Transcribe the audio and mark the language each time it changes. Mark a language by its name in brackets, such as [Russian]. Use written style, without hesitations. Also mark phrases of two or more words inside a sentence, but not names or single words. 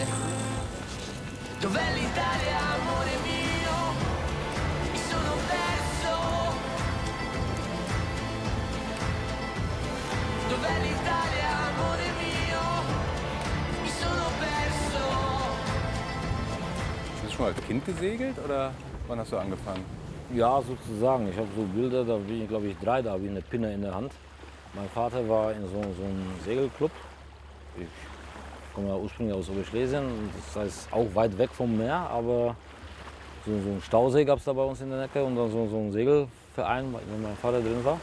[Italian] Dov'è l'Italia, amore mio? Mi sono perso. Dov'è l'Italia, amore mio? Mi sono perso. [German] schon als Kind gesegelt oder wann hast du angefangen? Ja, sozusagen. Ich habe so Bilder, da bin ich, glaube ich, 3, da habe ich eine Pinne in der Hand. Mein Vater war in so einem Segelclub. Ich komme ja ursprünglich aus Oberschlesien, das heißt auch weit weg vom Meer, aber so einen Stausee gab es da bei uns in der Ecke und dann so einen Segelverein, in dem mein Vater drin war.